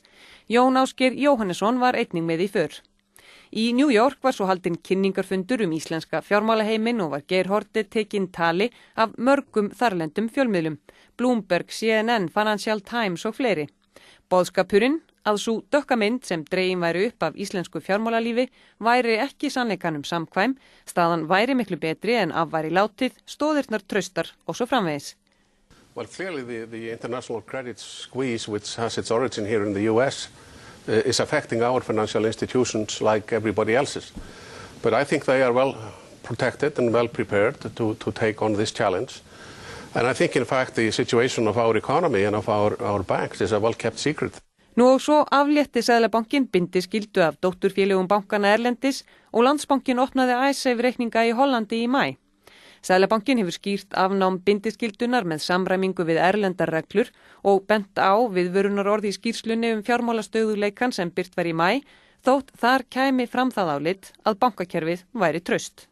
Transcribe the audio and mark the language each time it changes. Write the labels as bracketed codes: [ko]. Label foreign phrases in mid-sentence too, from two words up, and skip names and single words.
[is] Jón Ásgeir Jóhannesson var einnig með í för. Í New York var svo haldinn kynningarfundur íslenska fjármálaheiminn og var Geir Haarde tekinn tali af mörgum þarlendum fjölmiðlum, Bloomberg, CNN, Financial Times og fleiri. Boðskapurinn að sú dökka mynd sem dregin væri upp af íslensku fjármálalífi væri ekki sannleikanum samkvæm, staðan væri miklu betri en af væri látið, stóðirnar traustar og svo framvegis. [en] Well, clearly the international credit squeeze, which has its origin here in the US, is affecting our financial institutions like everybody else's. But I think they are well protected and well prepared to take on this challenge. And I think, in fact, the situation of our economy and of our banks is a well-kept secret. [is] Nú og svo aflétti Seðlabankinn bindiskyldu af dótturfélögum bankana erlendis og Landsbankinn opnaði Icesave-reikninga í Hollandi í maí. Seðlabankinn hefur skýrt afnám bindiskyldunar með samræmingu við erlendar reglur og bent á viðvörunarorð í skýrslunni fjármálastöðugleikann sem birt var í maí, þótt þar kæmi fram það álit að bankakerfið væri traust.